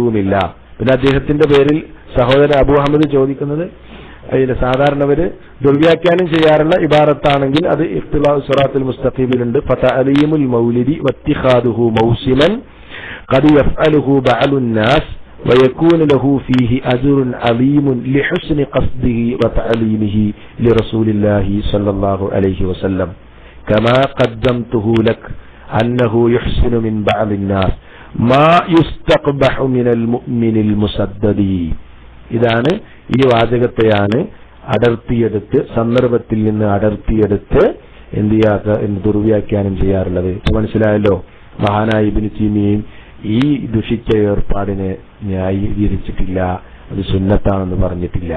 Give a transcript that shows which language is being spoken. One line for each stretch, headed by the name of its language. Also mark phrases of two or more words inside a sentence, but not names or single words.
Malayalam: പിന്നെ അദ്ദേഹത്തിന്റെ പേരിൽ സഹോദരൻ അബൂ അഹമ്മദ് ചോദിക്കുന്നത് അതിന് സാധാരണവര് ദുർവ്യാഖ്യാനം ചെയ്യാറുള്ള ഇബാറത്താണെങ്കിൽ അത് ഇഖ്തിലാഉ സിറാത്തുൽ മുസ്തഖീമിലുണ്ട്.
Arabic: فتعظيم المولد واتخاذه موسما قد يفعله بعض الناس ويكون له فيه أجر عظيم لحسن قصده وتعليمه لرسول الله صلى الله عليه وسلم كما قدمته لك أنه يحسن من بعض الناس ما يستقبح من المؤمن المسدد.
Malayalam: ഇതാണ് ഈ വാചകത്തെയാണ് അടർത്തിയെടുത്ത് സന്ദർഭത്തിൽ നിന്ന് അടർത്തിയെടുത്ത് എന്ത് ചെയ്യാത്ത ദുർവ്യാഖ്യാനം ചെയ്യാറുള്ളത്. മനസ്സിലായല്ലോ. മഹാനായ ഇബ്നു തൈമിയയും ഈ ദുഷിച്ച ഏർപ്പാടിനെ ന്യായീകരിച്ചിട്ടില്ല, അത് സുന്നത്താണെന്ന് പറഞ്ഞിട്ടില്ല.